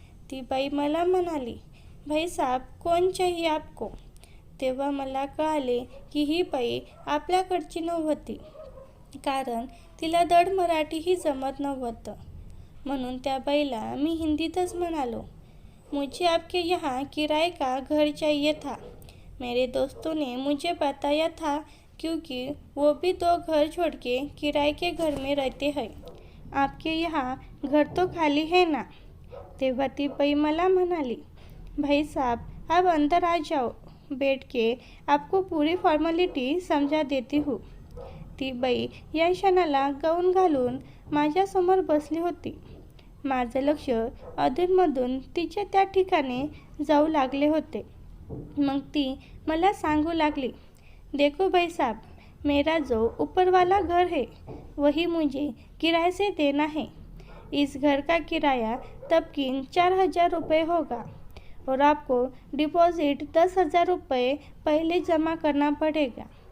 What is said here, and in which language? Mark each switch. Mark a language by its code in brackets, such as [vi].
[mr] ती बाई मला म्हणाली, [hi] भाई साहब, कौन चाहिए आपको? [mr] तेव्हा मला कळाले की ही बाई आपल्याकडची नव्हती, कारण तिला धड मराठीही जमत नव्हतं. म्हणून त्या बाईला मी हिंदीतच म्हणालो, [hi] मुझे आपके यहाँ किराए का घर चाहिए था. मेरे दोस्तों ने मुझे बताया था, क्योंकि वो भी 2 घर छोड़ के किराए के घर में रहते हैं. आपके यहाँ घर तो खाली है ना? [mr] तेव्हा ती बाई मला म्हणाली, [hi] भाई साहब, आप अंदर आ जाओ, बैठ के आपको पूरी फॉर्मॅलिटी समजा देती हूँ. [mr] ती बाई या क्षणाला गाऊन घालून माझ्यासमोर बसली होती. माझं लक्ष अधूनमधून तिच्या त्या ठिकाणी जाऊ लागले होते. मग ती मला सांगू लागली, [hi] देखो भाई साहब, मेरा जो ऊपर वाला घर है वही मुझे किराए से देना है. इस घर का किराया तबकीन 4,000 रुपये होगा और आपको डिपॉजिट 10,000 रुपये पहले जमा करना पड़ेगा।